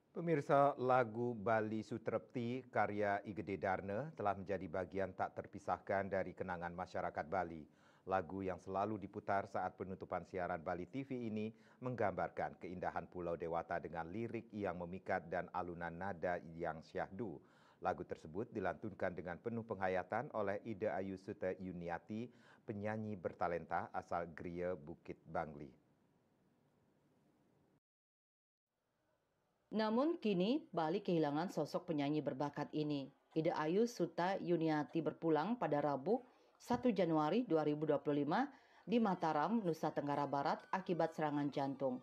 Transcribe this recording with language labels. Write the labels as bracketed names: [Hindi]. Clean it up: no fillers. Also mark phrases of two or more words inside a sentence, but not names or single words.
[Indonesian] Pemirsa, lagu Bali Sutrepti karya Igede Darne telah menjadi bagian tak terpisahkan dari kenangan masyarakat Bali. Lagu yang selalu diputar saat penutupan siaran Bali TV ini menggambarkan keindahan Pulau Dewata dengan lirik yang memikat dan alunan nada yang syahdu. Lagu tersebut dilantunkan dengan penuh penghayatan oleh Ida Ayu Sute Yuniati, penyanyi bertalenta asal Gria Bukit Bangli. Namun kini Bali kehilangan sosok penyanyi berbakat ini. Ida Ayu Suta Yuniati berpulang pada Rabu 1 Januari 2025 di Mataram, Nusa Tenggara Barat akibat serangan jantung.